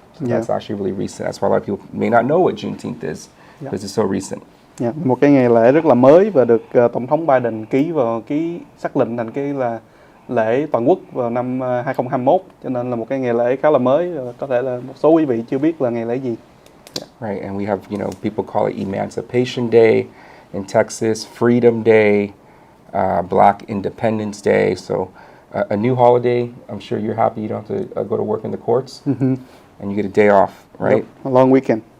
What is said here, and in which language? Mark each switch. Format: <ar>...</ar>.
<en>So that's actually really recent. That's why a lot of people may not know what Juneteenth is, because it's so recent.</en> <vi>Một cái ngày lễ rất là mới và được Tổng thống Biden xác lệnh thành cái là lễ toàn quốc vào năm 2021, cho nên là một cái ngày lễ khá là mới. Có thể là một số quý vị chưa biết là ngày lễ gì.</vi> <en>Right, and we have, people call it Emancipation Day in Texas, Freedom Day, Black Independence Day. So a new holiday. I'm sure you're happy you don't have to go to work in the courts, and you get a day off, right? Yep, a long weekend.</en>